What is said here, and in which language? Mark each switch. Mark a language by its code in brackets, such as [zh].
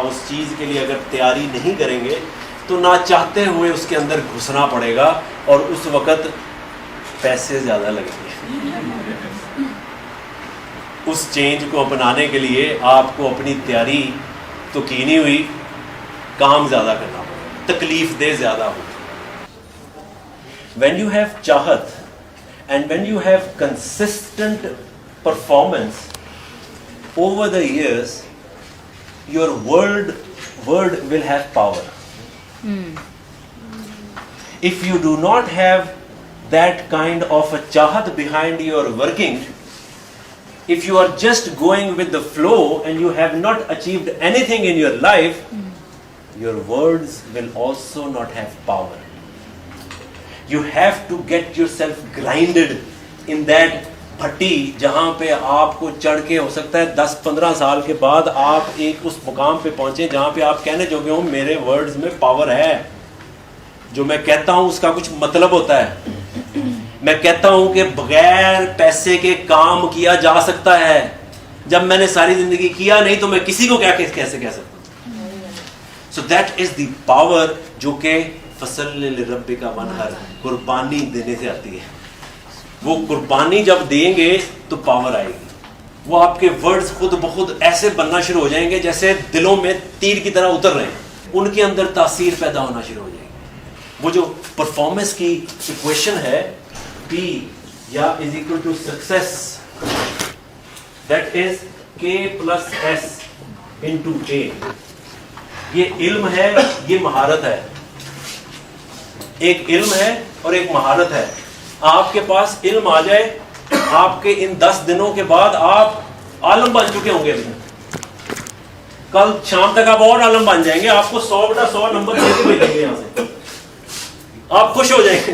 [ur] اس چیز کے لیے اگر تیاری نہیں کریں گے تو نہ چاہتے ہوئے اس کے اندر گھسنا پڑے گا, اور اس وقت پیسے زیادہ لگیں گے. اس چینج کو اپنانے کے لیے آپ کو اپنی تیاری تو کی نہیں ہوئی, کام زیادہ کرنا پڑے, تکلیف دہ زیادہ ہوگی. [en] When you have chahat and when you have consistent performance over the years, your word will have power. If you do not have that kind of a chahat behind your working, if you are just going with the flow and you have not achieved anything in your life, your words will also not have power. You have to get yourself grinded in that bhatti [ur] جہاں پہ آپ کو چڑھ کے ہو سکتا ہے 10-15 سال کے بعد آپ ایک اس مقام پہ پہنچیں جہاں پہ آپ کہنے جو کہ ہوں میرے ورڈز میں پاور ہے, جو میں کہتا ہوں اس کا کچھ مطلب ہوتا ہے, میں کہتا ہوں کہ بغیر پیسے کے کام کیا جا سکتا ہے. جب میں نے ساری زندگی کیا نہیں تو میں کسی کو کیسے کہہ سکتا ہوں. [en] so that is the power [ur] جو کہ [ar] فصل لربک وانحر, [ur] قربانی دینے سے آتی ہے. وہ قربانی جب دیں گے تو پاور آئے گی. وہ آپ کے ورڈز خود بخود ایسے بننا شروع ہو جائیں گے جیسے دلوں میں تیر کی طرح اتر رہے ہیں, ان کے اندر تاثیر پیدا ہونا شروع ہو جائے گی. وہ جو پرفارمنس کی ایکویشن ہے [en] P یا is equal to success, that is K plus S into A. [ur] یہ علم ہے, یہ مہارت ہے. ایک علم ہے اور ایک مہارت ہے. آپ کے پاس علم آ جائے, آپ کے ان 10 دنوں کے بعد آپ عالم بن چکے ہوں گے. کل شام تک آپ اور عالم بن جائیں گے. آپ کو 100/100 نمبر دے کے بھیجیں گے یہاں سے, آپ خوش ہو جائیں گے.